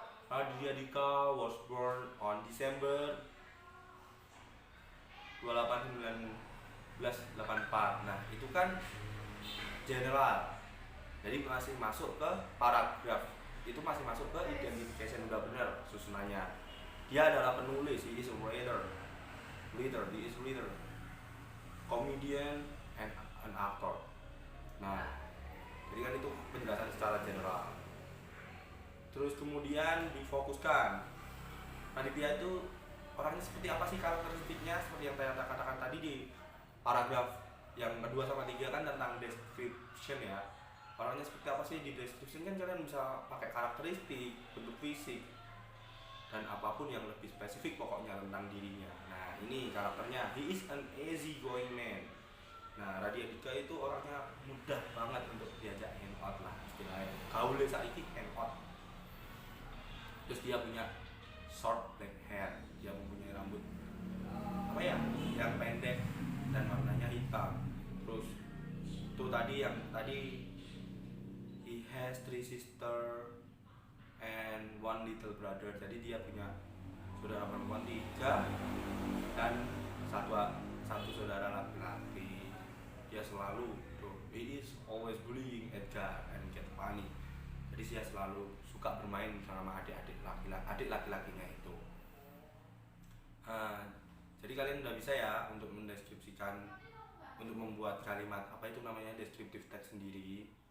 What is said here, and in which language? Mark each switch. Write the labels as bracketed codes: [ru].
[en] Raditya Dika was born on December 28 1984. [id] Nah, itu kan general. Jadi masih masuk ke paragraf. Itu masih masuk ke identification, udah benar susunannya. Dia adalah penulis, [en] he is a writer. He is reader, comedian, and an actor. [id] Nah, jadi kan itu penjelasan secara general. Terus kemudian difokuskan, Raditya itu orangnya seperti apa sih, karakteristiknya, seperti yang saya katakan tadi di paragraf yang kedua sama tiga kan tentang description ya. Orangnya seperti apa sih di description, kan kalian bisa pakai karakteristik, bentuk fisik, dan apapun yang lebih spesifik pokoknya tentang dirinya. Nah, ini karakternya, [en] he is an easy going man. [id] Nah, Raditya Dika itu orangnya mudah banget untuk diajak hangout lah istilahnya. [jv] Gaule saiki hangout. [id] Terus dia punya short black hair, dia mempunyai rambut apa ya, yang pendek dan warnanya hitam. Terus itu tadi yang tadi, [en] he has 3 sisters and 1 little brother. [id] Jadi dia punya saudara perempuan 3 dan satu saudara laki-laki. Dia selalu [en] he is always bullying Edgar and get funny. [id] Jadi dia selalu suka bermain sama adik laki-lakinya itu. Jadi kalian udah bisa ya untuk mendeskripsikan, untuk membuat kalimat apa itu namanya descriptive text sendiri.